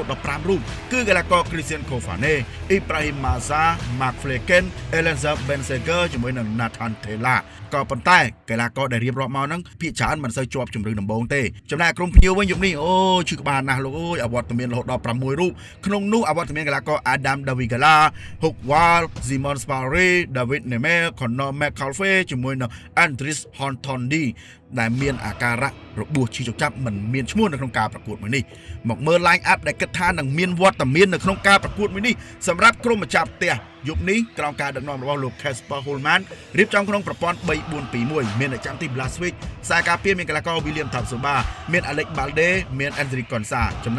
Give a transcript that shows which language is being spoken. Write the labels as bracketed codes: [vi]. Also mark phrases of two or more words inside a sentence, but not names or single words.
[km] ដល់5រូបគឺកីឡាករ Christian Kofane, Ibrahim Maza, Mark Flecken, Elenza Benseger ជាមួយនឹង Nathan Tella ក៏ប៉ុន្តែកីឡាករដែលរៀបរាប់មកហ្នឹងភាគច្រើនមិនសូវជាប់ជំរឿនដំបូងទេចំណែកក្រុមភ្ញៀវវិញយប់នេះអូឈឺក្បាលណាស់លោកអើយអវត្តមានរហូតដល់6រូបក្នុងនោះអវត្តមានកីឡាករ Adam Davigala, Huk Wal, Simon Spari, David Nemel, Connor McCalfey ជាមួយនឹង Andries Hontondi ដែលមានអាការៈរបួសឈឺចុកចាប់មិនមានឈ្មោះនៅក្នុងការប្រកួតមួយនេះមកមើល [en] line up [km] ដែលគិតថានឹងមានវត្តមាននៅក្នុងការប្រកួតមួយនេះសម្រាប់ក្រុមម្ចាស់ផ្ទះយប់នេះក្រោមការដឹកនាំរបស់លោក Casper Holman រៀបចំក្នុងប្រព័ន្ធ 3-4-2-1 មានអ្នកចាំទី Blaswick ខ្សែការពារមានកីឡាករ William Tapsoba មាន Alex Balde មាន Anthony Konsa ចំណែ